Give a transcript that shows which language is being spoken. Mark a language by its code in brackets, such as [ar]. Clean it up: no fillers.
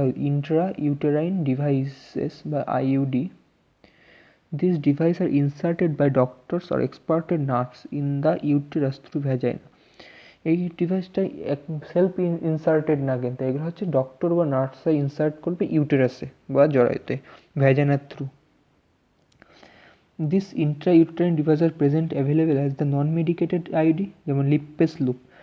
[en] Intrauterine devices বা IUD. These devices are inserted by doctors or expert nurse in the uterus through vagina. [bn] এই ডিভাইসটা self inserted না, কিন্তু এগুলো হচ্ছে ডক্টর বা নার্সরা ইনসার্ট করবে ইউটেরাসে বা জরায়ুতে ভ্যাজানার through. [en] This intrauterine device are present available as the non medicated IUD, যেমন Lippes loop.